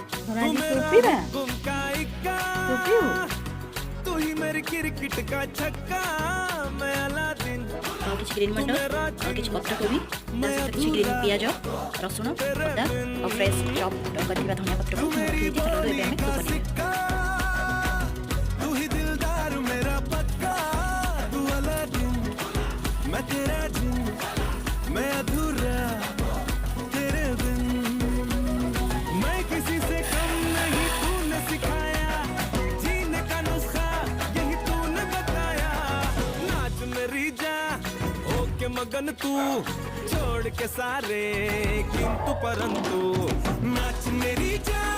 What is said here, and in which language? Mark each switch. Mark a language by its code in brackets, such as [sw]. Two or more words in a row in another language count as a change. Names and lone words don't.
[hi] थोड़ा जी सूप पी रहा है? सूप पीऊ? तू ही मेरी क्रिकेट का छक्का मैं अलादीन [or] ଆଉ କିଛି ଗ୍ରୀନ୍ ମଟର ଆଉ କିଛି ପତ୍ରକୋବି ତା ସହିତ କିଛି ଗ୍ରୀନ୍ ପିଆଜ ରସୁଣ ଅଦା ଆଉ [en] fresh chop [or] କରିଥିବା ଧନିଆ ପତ୍ରକୁ ମୁଁ ରଖିଦେଇଛି। ଚାଲନ୍ତୁ ଏବେ ଆମେ ସୁପ୍ ବନେଇବା। [hi] तू ही दिलदार मेरा पक्का तू अलादीन मैं तेरा जिन मैं अधूरा तेरे बिन मैं किसी से कम नहीं तूने सिखाया जीने का नुस्खा यही तूने बताया नाच मेरी जान ओके मगन तू छोड़ के सारे किंतु परंतु नाच मेरी